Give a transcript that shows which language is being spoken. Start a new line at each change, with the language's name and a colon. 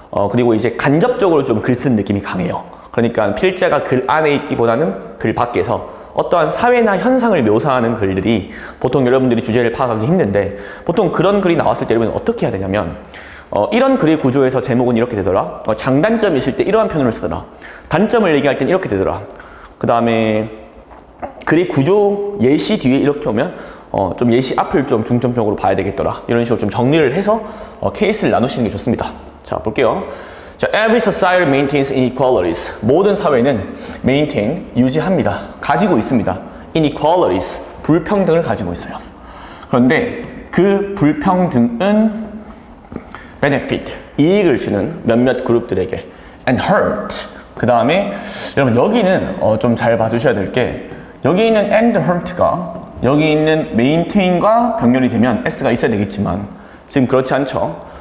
Korean: 그리고 이제 간접적으로 좀 글 쓴 느낌이 강해요. 그러니까 필자가 글 안에 있기보다는 글 밖에서 어떠한 사회나 현상을 묘사하는 글들이 보통 여러분들이 주제를 파악하기 힘든데, 보통 그런 글이 나왔을 때 여러분은 어떻게 해야 되냐면 이런 글의 구조에서 제목은 이렇게 되더라, 장단점이 있을 때 이러한 표현을 쓰더라, 단점을 얘기할 땐 이렇게 되더라, 그 다음에 글의 구조 예시 뒤에 이렇게 오면 좀 예시 앞을 좀 중점적으로 봐야 되겠더라, 이런 식으로 좀 정리를 해서 케이스를 나누시는 게 좋습니다. 자, 볼게요.
English: 자, every society maintains inequalities.
Korean: 모든 사회는 maintain, 유지합니다. 가지고 있습니다. inequalities, 불평등을 가지고 있어요. 그런데 그 불평등은 benefit, 이익을 주는 몇몇 그룹들에게,
English: and hurt.
Korean: 그 다음에 여러분 여기는 좀 잘 봐주셔야 될 게, 여기 있는
English: and hurt
Korean: 가 여기 있는 maintain과 병렬이 되면 s가 있어야 되겠지만 지금 그렇지 않죠.